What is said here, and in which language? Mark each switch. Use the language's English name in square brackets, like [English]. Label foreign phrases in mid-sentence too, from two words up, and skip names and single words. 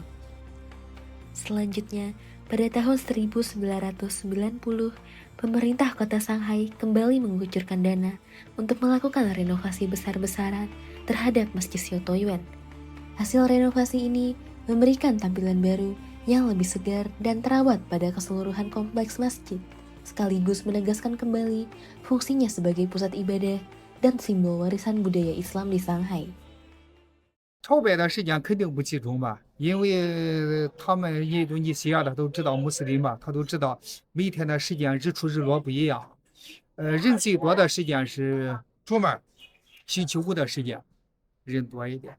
[Indonesian] Selanjutnya, pada tahun 1990, pemerintah kota Shanghai kembali mengucurkan dana untuk melakukan renovasi besar-besaran terhadap Masjid Xiao Toyuan. Hasil renovasi ini memberikan tampilan baru yang lebih segar dan terawat pada keseluruhan kompleks masjid, sekaligus menegaskan kembali fungsinya sebagai pusat ibadah dan simbol warisan budaya Islam di Shanghai. [Chinese] 朝拜的时间肯定不集中吧，因为他们印度尼西亚的都知道穆斯林嘛，他都知道每天的时间日出日落不一样。人最多的时间是周末，星期五的时间人多一点。